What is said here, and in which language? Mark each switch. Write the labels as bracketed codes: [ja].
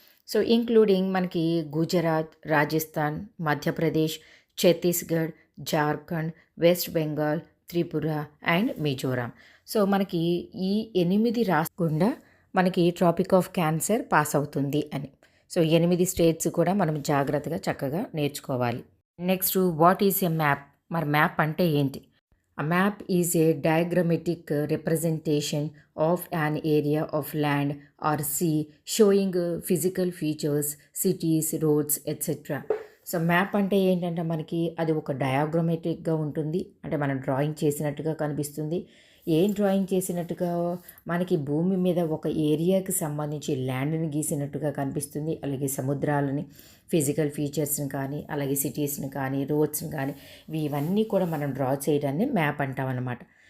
[te] So including మనకి Gujarat, Rajasthan, Madhya Pradesh, Chhattisgarh, Jharkhand, west Bengal, Tripura and Mizoram. So మనకి ఈ 8 రాష్ట్రాల గుండా మనకి ట్రాపిక్ ఆఫ్ క్యాన్సర్ పాస్ అవుతుంది అని. సో 8 స్టేట్స్ కూడా మనం జాగ్రత్తగా చక్కగా నేర్చుకోవాలి. [en] Next what is a map? [te] మరి మ్యాప్ అంటే ఏంటి? [en] A map is a diagrammatic representation of an area of land or sea showing physical features, cities, roads, etc. [te] So map అంటే ఏంటంటే మనకి అది ఒక డయాగ్రమాటిక్గా ఉంటుంది. అంటే మనం డ్రాయింగ్ చేసినట్టుగా కనిపిస్తుంది. ఏం డ్రాయింగ్ చేసినట్టుగా? మనకి భూమి మీద ఒక ఏరియాకి సంబంధించి ల్యాండ్ని గీసినట్టుగా కనిపిస్తుంది. అలాగే సముద్రాలని, ఫిజికల్ ఫీచర్స్ని కానీ, అలాగే సిటీస్ని కానీ, రోడ్స్ని కానీ, ఇవన్నీ కూడా మనం డ్రా చేయడాన్ని మ్యాప్ అంటాం అన్నమాట.